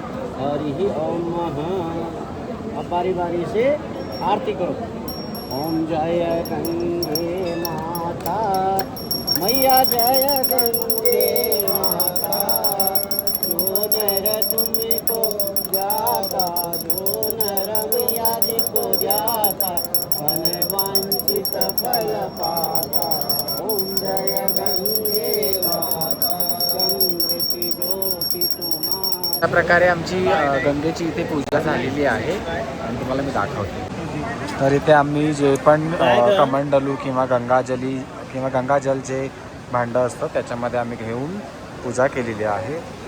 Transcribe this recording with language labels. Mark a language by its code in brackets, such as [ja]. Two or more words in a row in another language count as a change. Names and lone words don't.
[hi] हरि ओम। अब बारी बारी से आरती करो। ओम जय गंगे माता मैया, जय गंगे माता। जो नर तुमको जाता, जो नर मैया जी को जाता, मन वांछित फल पाता। ओम जय गंगे माता, गंगे की ज्योति तुम्हारी। [mr] अशा प्रकारे आमची गंगेची इथे पूजा झालेली आहे आणि तुम्हाला मी दाखवते। तर इथे आम्ही जे पण कमंडलू किंवा गंगाजली किंवा गंगाजल जे भांडं असतं त्याच्यामध्ये आम्ही घेऊन पूजा केलेली आहे।